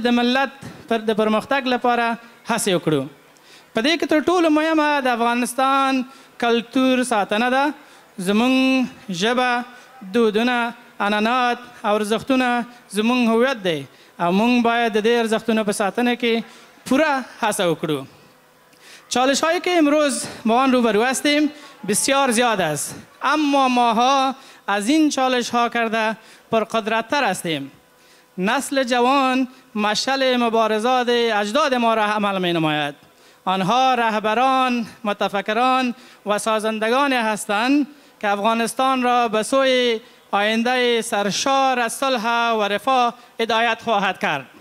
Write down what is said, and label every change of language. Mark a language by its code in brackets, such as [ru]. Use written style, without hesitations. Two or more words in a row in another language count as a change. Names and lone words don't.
[ps] د ملت د پرمختګ لپاره هڅې وکړو په دې کې تر ټولو مهمه د افغانستان کلتور ساتنه ده زموږ ژبه دودونه عنعنات او ارزښتونه زموږ هویت دی او موږ باید د دې ارزښتونو په ساتنه کې پوره هڅه وکړو [fa] چالش‌هایی که امروز با آن روبرو هستیم بسیار زیاد است اما ماها از این چالش‌ها کرده پرقدرت‌تر هستیم نسل جوان مشعل مبارزات اجداد ما را عمل می‌نماید آنها رهبران متفکران و سازندگانی هستند که افغانستان را به سوی آینده سرشار از صلح و رفاه هدایت خواهد کرد